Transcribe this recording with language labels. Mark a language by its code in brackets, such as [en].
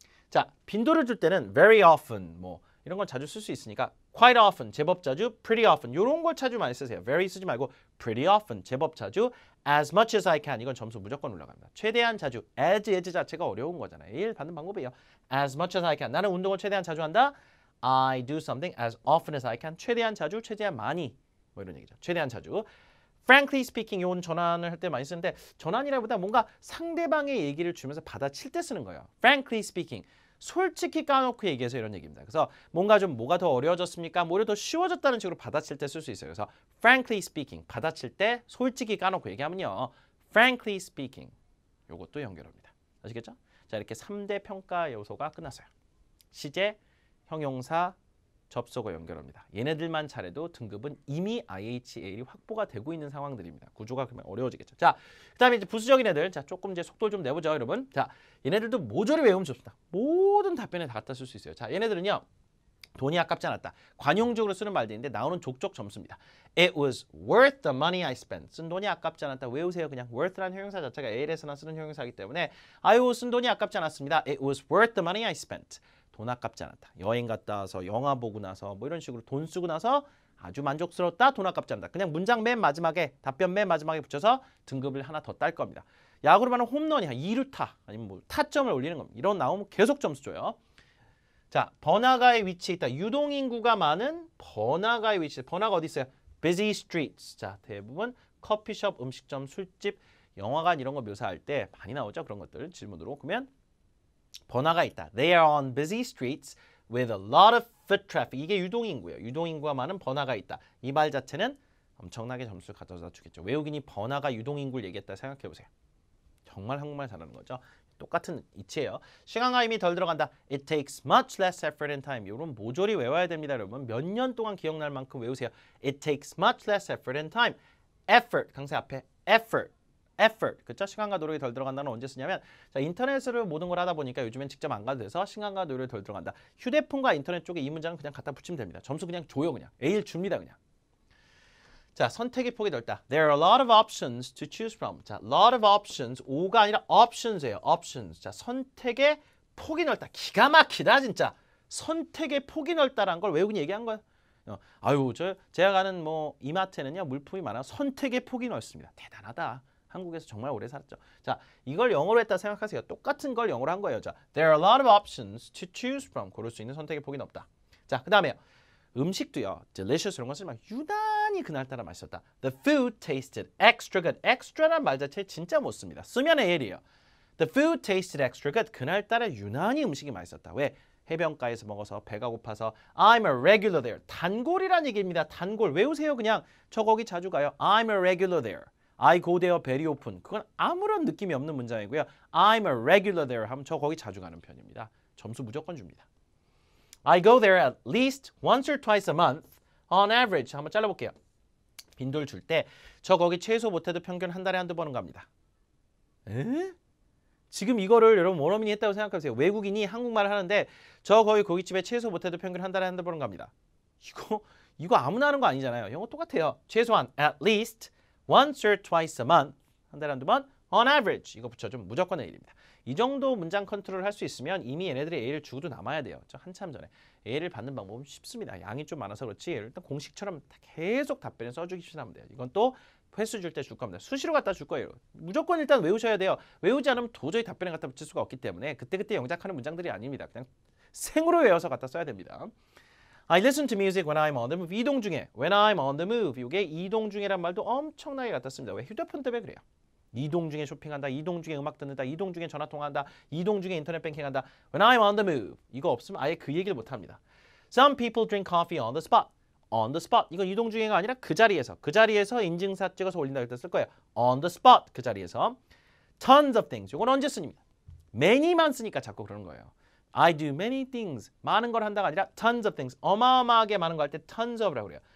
[ko] 자 빈도를 줄 때는 [en] very often [ko] 뭐 이런 걸 자주 쓸 수 있으니까 [en] quite often, [ko] 제법 자주, [en] pretty often [ko] 이런 걸 자주 많이 쓰세요. very 쓰지 말고 [en] pretty often, [ko] 제법 자주, [en] as much as I can [ko] 이건 점수 무조건 올라갑니다. 최대한 자주, as 자체가 어려운 거잖아요. 1 받는 방법이에요. [en] as much as I can, [ko] 나는 운동을 최대한 자주 한다. [en] I do something as often as I can, [ko] 최대한 자주, 최대한 많이 뭐 이런 얘기죠. 최대한 자주. [en] Frankly speaking, [ko] 이건 전환을 할 때 많이 쓰는데 전환이라보다 뭔가 상대방의 얘기를 주면서 받아칠 때 쓰는 거예요. [en] Frankly speaking. [ko] 솔직히 까놓고 얘기해서 이런 얘기입니다. 그래서 뭔가 좀 뭐가 더 어려워졌습니까? 뭐를 더 쉬워졌다는 식으로 받아칠 때 쓸 수 있어요. 그래서 [en] frankly speaking [ko] 받아칠 때 솔직히 까놓고 얘기하면요. [en] frankly speaking [ko] 요것도 연결합니다. 아시겠죠? 자 이렇게 3대 평가 요소가 끝났어요. 시제, 형용사, 접속어 연결합니다. 얘네들만 잘해도 등급은 이미 IHAL이 확보가 되고 있는 상황들입니다. 구조가 그러면 어려워지겠죠. 자, 그다음에 이제 부수적인 애들. 자, 조금 이제 속도를 좀 내보죠, 여러분. 자, 얘네들도 모조리 외우면 좋습니다. 모든 답변에 다 갖다 쓸 수 있어요. 자, 얘네들은요. 돈이 아깝지 않았다. 관용적으로 쓰는 말들인데 나오는 족족 점수입니다. [en] It was worth the money I spent. [ko] 쓴 돈이 아깝지 않았다. 외우세요. 그냥 worth라는 형용사 자체가 AL에서나 쓰는 형용사이기 때문에 아유, 쓴 돈이 아깝지 않았습니다. [en] It was worth the money I spent. [ko] 돈 아깝지 않았다. 여행 갔다 와서 영화 보고 나서 뭐 이런 식으로 돈 쓰고 나서 아주 만족스럽다. 돈 아깝지 않다. 그냥 문장 맨 마지막에 답변 맨 마지막에 붙여서 등급을 하나 더 딸 겁니다. 야구로 말하면 홈런이 2루타 아니면 뭐 타점을 올리는 겁니다. 이런 나오면 계속 점수 줘요. 자, 번화가에 위치해 있다. 유동인구가 많은 번화가에 위치해. 번화가 어디 있어요? [en] busy streets. [ko] 자, 대부분 커피숍, 음식점, 술집, 영화관 이런 거 묘사할 때 많이 나오죠. 그런 것들 질문으로. 그러면 번화가 있다. [en] They are on busy streets with a lot of foot traffic. [ko] 이게 유동인구예요. 유동인구가 많은 번화가 있다. 이 말 자체는 엄청나게 점수를 가져다 주겠죠. 외국인이 번화가 유동인구를 얘기했다 생각해보세요. 정말 한국말 잘하는 거죠. 똑같은 이치예요. 시간과 힘이 덜 들어간다. [en] It takes much less effort and time. [ko] 이런 모조리 외워야 됩니다, 여러분. 몇 년 동안 기억날 만큼 외우세요. [en] It takes much less effort and time. [ko] Effort, 강세 앞에 effort. 그렇죠? 시간과 노력이 덜 들어간다는 언제 쓰냐면 자 인터넷으로 모든 걸 하다 보니까 요즘엔 직접 안 가도 돼서 시간과 노력이 덜 들어간다. 휴대폰과 인터넷 쪽에 이 문장은 그냥 갖다 붙이면 됩니다. 점수 그냥 줘요. 그냥 A를 줍니다. 그냥. 자 선택의 폭이 넓다. [en] There are a lot of options to choose from. 자 lot of options, O가 아니라 options예요. [ko] options. 자 선택의 폭이 넓다. 기가 막히다 진짜. 선택의 폭이 넓다라는 걸 외국인이 얘기한 거예요. 아유 제가 가는 뭐 이마트에는요 물품이 많아 선택의 폭이 넓습니다. 대단하다. 한국에서 정말 오래 살았죠. 자, 이걸 영어로 했다 생각하세요. 똑같은 걸 영어로 한 거예요. [en] 자, there are a lot of options to choose from. [ko] 고를 수 있는 선택의 폭이 넓다. 자, 그 다음에요. 음식도요. delicious 이런 거 쓰지 말고 유난히 그날따라 맛있었다. [en] The food tasted extra good. [ko] extra란 말 자체 진짜 못 씁니다. 쓰면 AL이에요. [en] The food tasted extra good. [ko] 그날따라 유난히 음식이 맛있었다. 왜? 해변가에서 먹어서 배가 고파서 [en] I'm a regular there. [ko] 단골이란 얘기입니다. 단골. 외우세요 그냥. 저 거기 자주 가요. [en] I'm a regular there. I go there very often. [ko] 그건 아무런 느낌이 없는 문장이고요. [en] I'm a regular there [ko] 하면 저 거기 자주 가는 편입니다. 점수 무조건 줍니다. [en] I go there at least once or twice a month on average. [ko] 한번 잘라볼게요. 빈도를 줄 때 저 거기 최소 못해도 평균 한 달에 한두 번은 갑니다. 에? 지금 이거를 여러분 원어민이 했다고 생각하세요. 외국인이 한국말을 하는데 저 거기 고깃집에 최소 못해도 평균 한 달에 한두 번은 갑니다. 이거 아무나 하는 거 아니잖아요. 영어 똑같아요. 최소한 [en] at least once or twice a month. [ko] 한 달에 한두 번 [en] on average. [ko] 이거 붙여주면 무조건 A입니다. 이 정도 문장 컨트롤을 할 수 있으면 이미 얘네들이 A를 주고도 남아야 돼요. 저 한참 전에. A를 받는 방법은 쉽습니다. 양이 좀 많아서 그렇지 일단 공식처럼 계속 답변을 써주기만 하면 돼요. 이건 또 횟수 줄 때 줄 겁니다. 수시로 갖다 줄 거예요. 무조건 일단 외우셔야 돼요. 외우지 않으면 도저히 답변에 갖다 붙일 수가 없기 때문에 그때그때 영작하는 문장들이 아닙니다. 그냥 생으로 외워서 갖다 써야 됩니다. [en] I listen to music when I'm on the move. [ko] 이동 중에 [en] when I'm on the move. [ko] 이게 이동 중에란 말도 엄청나게 갖다 씁니다. 왜? 휴대폰 때문에 그래요. 이동 중에 쇼핑한다. 이동 중에 음악 듣는다. 이동 중에 전화통화한다. 이동 중에 인터넷 뱅킹한다. [en] When I'm on the move. [ko] 이거 없으면 아예 그 얘기를 못합니다. [en] Some people drink coffee on the spot. On the spot. [ko] 이건 이동 중에가 아니라 그 자리에서. 그 자리에서 인증사 찍어서 올린다 할 때 쓸 거예요. [en] On the spot. [ko] 그 자리에서. [en] Tons of things. [ko] 이건 언제 씁니까? many만 쓰니까 자꾸 그러는 거예요. [en] I do many things. [ko] 많은 걸 한다가 아니라 [en] tons of things. [ko] 어마어마하게 많은 거 할 때 [en] tons of [ko] 라고 그래요.